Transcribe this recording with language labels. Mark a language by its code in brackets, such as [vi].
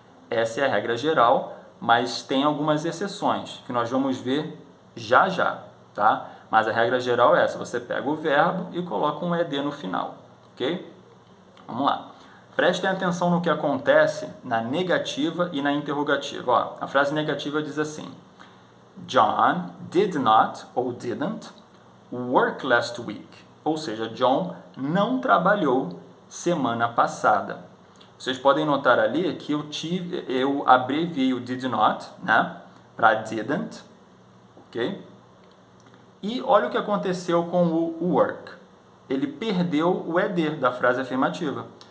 [pt] essa é a regra geral, mas tem algumas exceções que nós vamos ver já já, tá? Mas a regra geral é essa, você pega o verbo e coloca um ED no final, ok? Vamos lá. Prestem atenção no que acontece na negativa e na interrogativa. Ó, a frase negativa diz assim: [en] John did not ou didn't work last week. [pt] Ou seja, John não trabalhou semana passada. Vocês podem notar ali que eu abreviei o did not, né, para didn't, ok? E olha o que aconteceu com o work. Ele perdeu o ED da frase afirmativa.